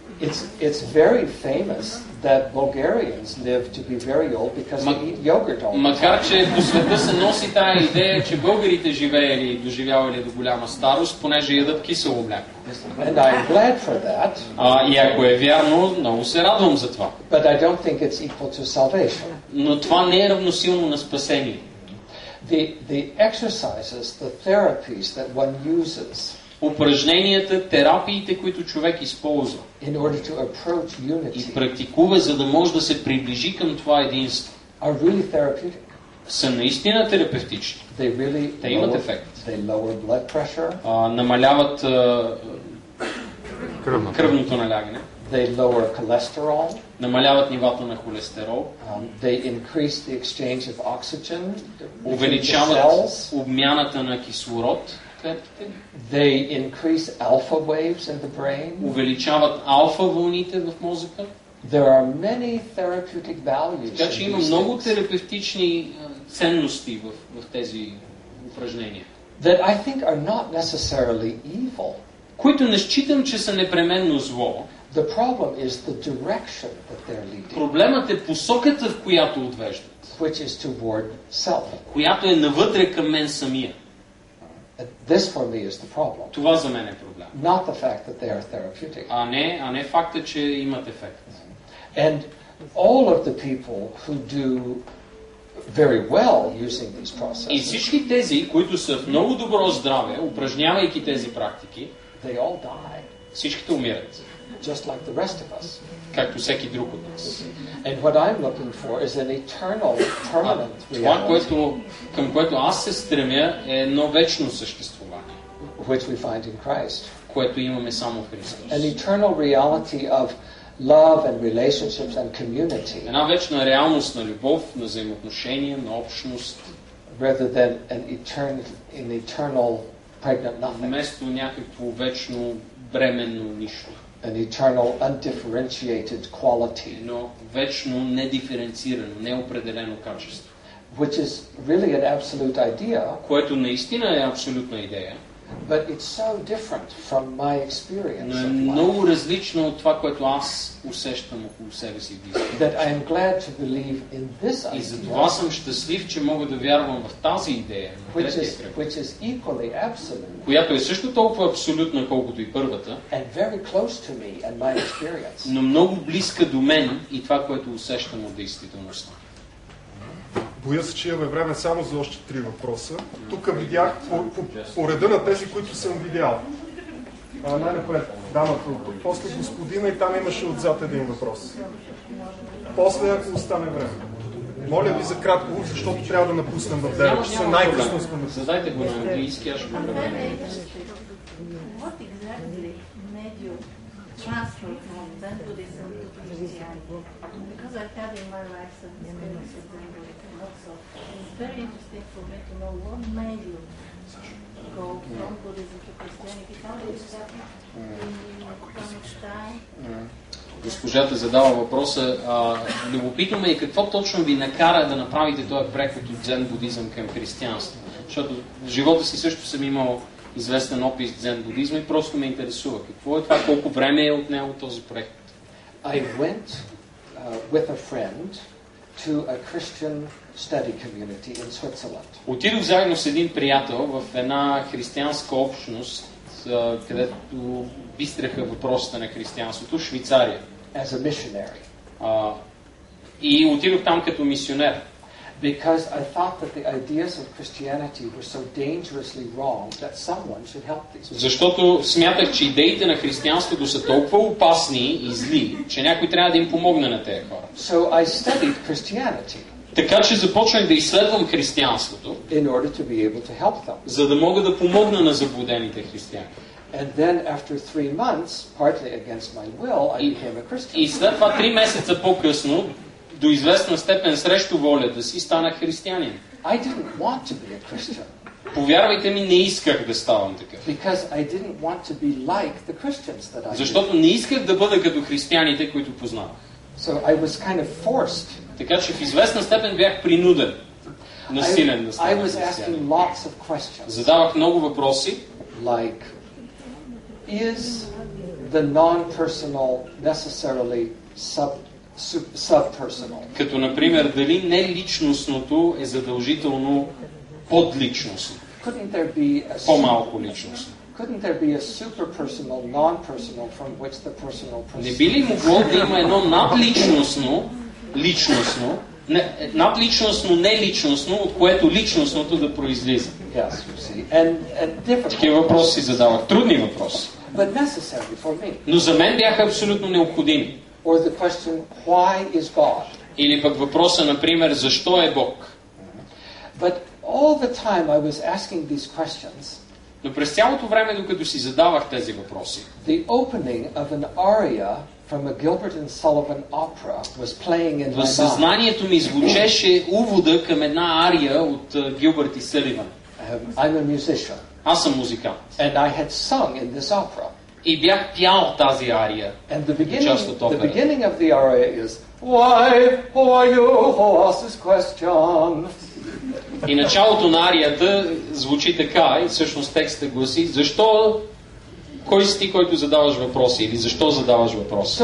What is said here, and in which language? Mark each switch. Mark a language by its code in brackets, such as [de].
[en] It's very famous that Bulgarians live to be very old because they eat yogurt all the time. [bg] Макар че по света се носи тая идея, че българите живеели и доживявали до голяма старост, понеже ядат кисело мляко. [en] And I'm glad for that. [bg] И ако е вярно, много се радвам за това. [en] But I don't think it's equal to salvation. [bg] Но това не е равносилно на спасение. [en] The exercises, the therapies that one uses. [bg] Упражненията, терапиите, които човек използва [en] in order to approach unity, [bg] и практикува, за да може да се приближи към това единство, [en] are really therapeutic. [bg] Са наистина терапевтични. Те имат ефект. [en] They lower blood pressure. [bg] Намаляват кръвното налягане. [en] They lower cholesterol. [bg] Намаляват нивата на холестерол. [en] They increase the exchange of oxygen. [bg] Увеличават обмяната на кислород. [en] They increase alpha waves in the brain. [bg] Увеличават алфа вълните в мозъка. [en] There are many therapeutic values. [bg] Така че има много терапевтични ценности в тези упражнения. [en] That I think are not necessarily evil. [bg] Които не считам, че са непременно зло. [en] The problem is the direction that they're leading. [bg] Проблемът е посоката, в която отвеждат. [en] Which is toward self. [bg] Която е навътре към мен самия. [en] This for me is the problem. [bg] Това за мен е проблем. [en] Not the fact that they are therapeutic. [bg] А не факта, че имат ефект. [en] And all of the people who do very well using these processes. [bg] И всички тези, които са в много добро здраве, упражнявайки тези практики, [en] they all die. [bg] Всичките умират. [en] Just like the rest of us. [bg] Както всеки друг от нас. [en] And what I'm looking for is an eternal, permanent reality. [bg] Това, към което аз се стремя, е едно вечно съществуване. [en] Which we find in Christ. [bg] Което имаме само в Христос. [en] An eternal reality of love and relationships and community. [bg] Една вечна реалност на любов, на взаимоотношения, на общност. [en] Rather than an eternal pregnant nothing. [bg] Вместо някакво вечно бременно нищо. [en] An eternal undifferentiated quality. [bg] Но вечно недиференцирано, неопределено качество. [en] Which is really an absolute idea. [bg] Което наистина е абсолютна идея. [en] But it's so different from my experience. [bg] Но е много различно от това, което аз усещам около себе си. [en] That I am glad to believe in this idea. [bg] И затова съм щастлив, че мога да вярвам в тази идея, [en] which is equally absolute. [bg] Която е също толкова абсолютна, колкото и първата. [en] And very close to me and my experience. [bg] Но много близка до мен и това, което усещам от действителността. Боя се, че имаме време само за още 3 въпроса. Тук видях по реда на тези, които съм видял. Най-напред, дамата, после господина и там имаше отзад един въпрос. После, ако остане време. Моля ви за кратко, защото трябва да напуснем в 9 часа. Най-късно сме. Задайте го на английски, аз ще го преведа. [en] What exactly made you transfer from Zen Buddhism to Christianity? Because I've had in my life some experience with Zen Buddhism also. It's very interesting for me to know what made you go from Buddhism to Christianity. How did it happen? How much time? [bg] Госпожата задава въпроса, любопитно ме и какво точно ви накара да направите този преход от дзен будизъм към християнство? Защото в живота си също съм имал известен опит в дзен будизма и просто ме интересува. Какво е това, колко време е отнело този преход? [en] I went with a friend to a Christian study community in Switzerland. [bg] Отидох заедно с един приятел в една християнска общност, където бистреха въпросите на християнството, в Швейцария. [en] As a missionary. [bg] И отидох там като мисионер. [en] Because I thought that the ideas of Christianity were so dangerously wrong that someone should help these people. [bg] Защото смятах, че идеите на християнството са толкова опасни и зли, че някой трябва да им помогне на тези хора. [en] So I studied Christianity. [bg] Така че започнах да изследвам християнството, [en] in order to be able to help them. [bg] За да мога да помогна на заблудените християни. [en] And then after 3 months, partly against my will, I became a Christian. [bg] И след това 3 месеца по-късно, до известна степен срещу волята си, станах християнин. [en] I didn't want to be a Christian. [bg] Повярвайте ми, не исках да ставам такъв. [en] Because I didn't want to be like the Christians that I knew. [bg] Защото не исках да бъда като християните, които познавах. [en] So I was kind of forced. [bg] Така че в известна степен бях принуден, насилен да ставам християнин. Задавах много въпроси. [en] Like, is the non-personal necessarily subpersonal? [bg] Като, например, дали неличностното е задължително подличностно? По-малко личностно. [en] Couldn't there be a superpersonal, non-personal from which the personal person? [bg] Не би ли могло да има едно надличностно, личностно, надличностно, неличностно, от което личностното да произлиза? [en] Yes, you see. [bg] Такива въпроси задавах. Трудни въпроси. [en] But necessary for me. [bg] Но за мен бяха абсолютно необходими. [en] Or the question, why is God? [bg] Или пък въпроса, например, защо е Бог? [en] But all the time I was asking these questions. [bg] Но през цялото време, докато си задавах тези въпроси, [en] the opening of an aria from a Gilbert and Sullivan opera was playing in my mind. [bg] В съзнанието ми звучеше увода към една ария от Гилбърт и Съливан. [en] I'm a musician. [bg] Аз съм музикант. [en] And I had sung in this opera. [bg] И бях пял тази ария. [en] And the beginning of the aria is, why you who ask this question? [bg] И началото на арията звучи така, и всъщност текстът гласи, защо, кой си ти, който задаваш въпроси, или защо задаваш въпроси?